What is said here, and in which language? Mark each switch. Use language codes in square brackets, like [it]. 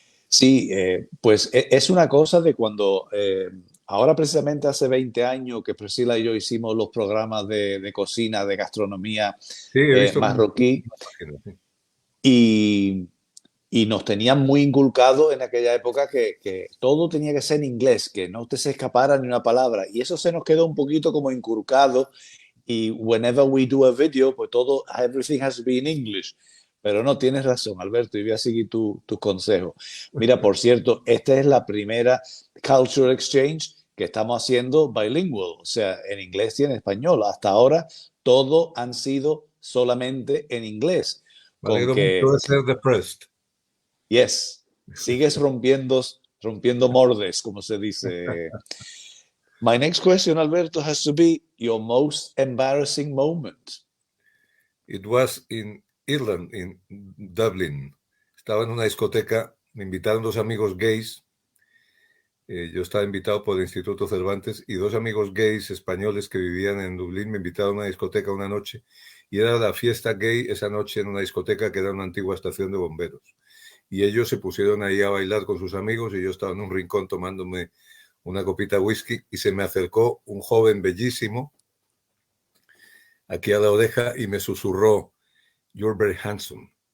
[es] Sí, pues es una cosa de cuando, ahora precisamente hace 20 años que Priscila y yo hicimos los programas de cocina, de gastronomía marroquí, y nos tenían muy inculcado en aquella época que todo tenía que ser en inglés, que no te se escapara ni una palabra, y eso se nos quedó un poquito como inculcado. [en] Y whenever we do a video, pues everything has to be in English. [es] Pero no, tienes razón, Alberto, y voy a seguir tu consejo. Mira, por cierto, esta es la primera Cultural Exchange que estamos haciendo bilingual, o sea, en inglés y en español. Hasta ahora, todo han sido solamente en inglés. Me alegro mucho de ser depressed. Yes, sigues rompiendo mordes, como se dice. [en] My next question, Alberto, has to be your most embarrassing moment. It was in Ireland, in Dublin. [es] Estaba en una discoteca, me invitaron dos amigos gays. Yo estaba invitado por el Instituto Cervantes y dos amigos gays españoles que vivían en Dublín me invitaron a una discoteca una noche y era la fiesta gay esa noche en una discoteca que era una antigua estación de bomberos. Y ellos se pusieron ahí a bailar con sus amigos y yo estaba en un rincón tomándome una copita de whisky y se me acercó un joven bellísimo aquí a la oreja y me susurró, [en] "You're very handsome".